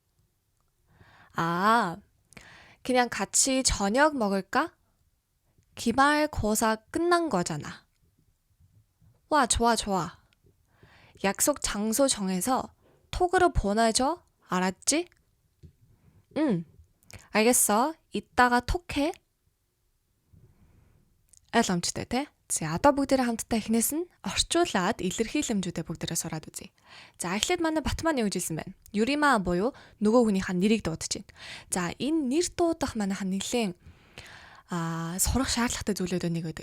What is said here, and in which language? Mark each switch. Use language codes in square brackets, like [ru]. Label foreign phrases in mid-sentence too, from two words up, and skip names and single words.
[ko] 아, 그냥 같이 저녁 먹을까? 기말고사 끝난 거잖아. 와, 좋아. 약속 장소 정해서 톡으로 보내줘. 알았지? 응, 알겠어. 이따가 톡해. [mn] ойлгомжтой те. За, одоо бүгдээрээ хамтдаа эхнээс нь орчуулад илэрхийлэмжүүдээ бүгдээрээ сураад үзье. За, эхлээд манай Бат маань юу гэж хэлсэн байна? Юрима буюу нөгөө хүнийхээ нэрийг дуудаж байна. За, энэ нэр дуудах манайхан нэлийн сурах шаардлагатай зүйлүүд нэг байдаг.